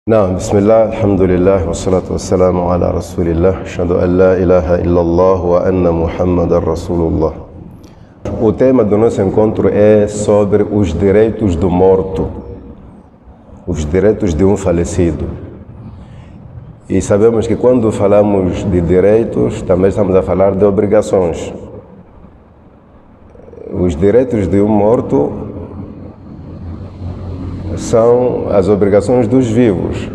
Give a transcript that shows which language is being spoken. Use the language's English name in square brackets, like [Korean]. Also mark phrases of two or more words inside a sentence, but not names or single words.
[Arabic] نعم بسم الله الحمد لله والصلاة والسلام على رسول الله أشهد أن لا إله إلا الله وأن محمد رسول الله. [Portuguese] O tema do nosso encontro é sobre os direitos do morto, os direitos de um falecido. E sabemos que quando falamos de direitos, também estamos a falar de obrigações. Os direitos de um morto são as obrigações dos vivos.